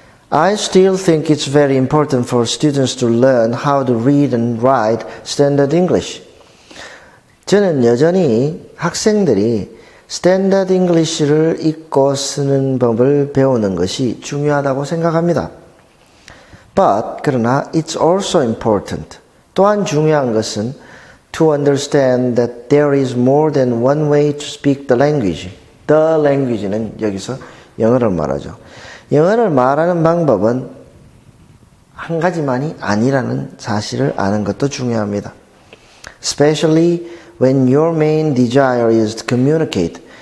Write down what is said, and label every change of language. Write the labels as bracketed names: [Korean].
[English] I still think it's very important for students to learn how to read and write standard English. [Korean] 저는 여전히 학생들이 스탠다드 잉글리시를 읽고 쓰는 법을 배우는 것이 중요하다고 생각합니다. [English] But [Korean] 그러나 [English] it's also important. [Korean] 또한 중요한 것은 [English] to understand that there is more than one way to speak the language. [Korean] The language는 여기서 영어를 말하죠. 영어를 말하는 방법은 한 가지만이 아니라는 사실을 아는 것도 중요합니다. [English] Especially when your main desire is to communicate.